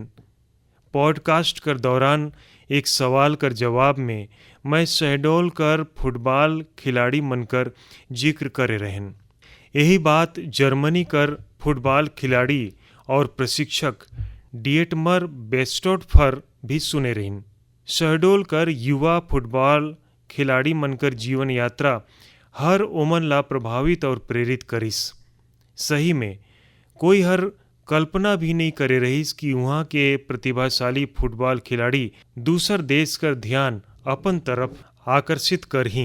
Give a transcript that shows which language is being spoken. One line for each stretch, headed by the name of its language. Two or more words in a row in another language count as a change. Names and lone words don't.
Surgujia: पॉडकास्ट कर दौरान एक सवाल कर जवाब में मैं शहडोल कर फुटबॉल खिलाड़ी मनकर जिक्र करे रहन। यही बात जर्मनी कर फुटबॉल खिलाड़ी और प्रशिक्षक डिएटमर बेस्टोटफर भी सुने रहिन। शहडोल कर युवा फुटबॉल खिलाड़ी मनकर जीवन यात्रा हर ओमन ला प्रभावित और प्रेरित करिस। सही में कोई हर कल्पना भी नहीं करे रहीस कि वहाँ के प्रतिभाशाली फुटबॉल खिलाड़ी दूसर देश कर ध्यान अपन तरफ आकर्षित कर ही।